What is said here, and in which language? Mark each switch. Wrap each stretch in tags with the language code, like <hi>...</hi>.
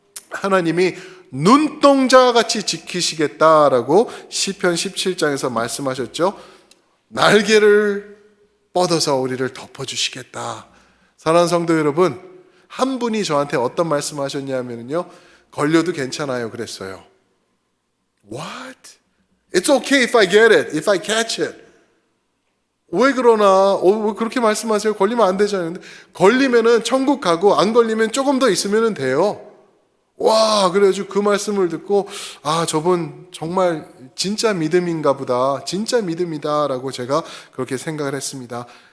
<ko>하나님이 눈동자같이 지키시겠다라고 시편 17장에서 말씀하셨죠. 날개를 뻗어서 우리를 덮어주시겠다. 사랑하는 성도 여러분, 한 분이 저한테 어떤 말씀하셨냐면요, 걸려도 괜찮아요 그랬어요.</ko> <en>What? It's okay if I get it, if I catch it.</en> <ko>왜 그러나? 왜 그렇게 말씀하세요? 걸리면 안 되잖아요. 걸리면은 천국 가고 안 걸리면 조금 더 있으면 돼요. 와, 그래가지고 그 말씀을 듣고, 저분 정말 진짜 믿음인가 보다, 진짜 믿음이다 라고 제가 그렇게 생각을 했습니다.</ko>